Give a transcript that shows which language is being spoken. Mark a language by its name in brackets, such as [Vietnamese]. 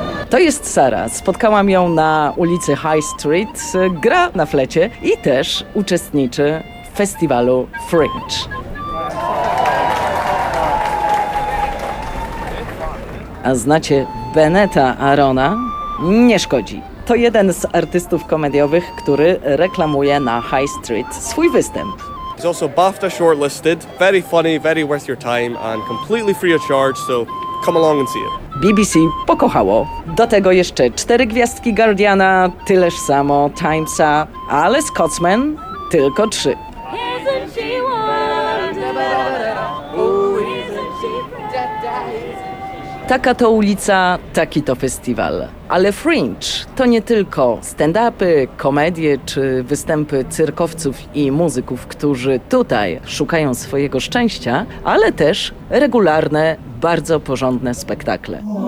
[Polish] To jest Sara. Spotkałam ją na ulicy High Street, gra na flecie i też uczestniczy w festiwalu Fringe. A znacie Beneta Arona? Nie szkodzi. To jeden z artystów komediowych, który reklamuje na High Street swój występ. [English] He's also BAFTA shortlisted, very funny, very worth your time and completely free of charge, so come along and see it. [Polish] BBC pokochało. Do tego jeszcze 4 gwiazdki Guardiana, tyleż samo Timesa, ale Scotsman tylko 3. Taka to ulica, taki to festiwal. Ale Fringe to nie tylko stand-upy, komedie czy występy cyrkowców i muzyków, którzy tutaj szukają swojego szczęścia, ale też regularne, bardzo porządne spektakle.